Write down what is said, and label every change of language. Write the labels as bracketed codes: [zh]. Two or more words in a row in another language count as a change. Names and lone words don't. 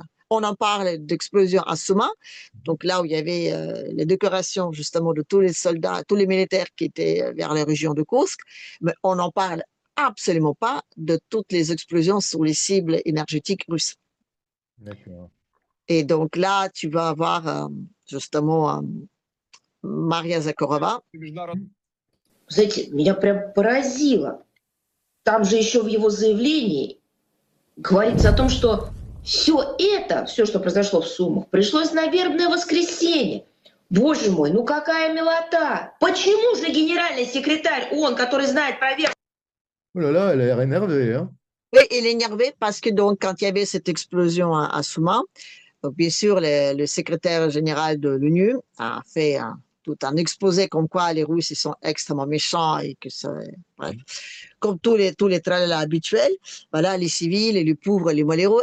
[fr] On en parle d'explosions à Souma, donc là où il y avait les décorations justement de tous les soldats, tous les militaires qui étaient vers les régions de Kursk, mais on n'en parle absolument pas de toutes les explosions sur les cibles énergétiques russes. D'accord. Et donc là, tu vas avoir justement Maria Zakharova. [ru] Знаете, меня прям поразило. Там же еще в его заявлении говорится о том, что все это, все, что произошло в Сумах, пришлось на вербное воскресенье. Боже мой, ну какая милота! Почему же генеральный секретарь ООН, который знает про верх... [fr] Oh là là, elle a l'air énervée, hein. Oui, il est énervé parce que donc, quand il y avait cette explosion à Souma, donc bien sûr, le secrétaire général de l'ONU a fait tout un exposé comme quoi les Russes ils sont extrêmement méchants et que ça, bref, comme tous les tralala habituels, voilà, les civils et les pauvres, les malheureux.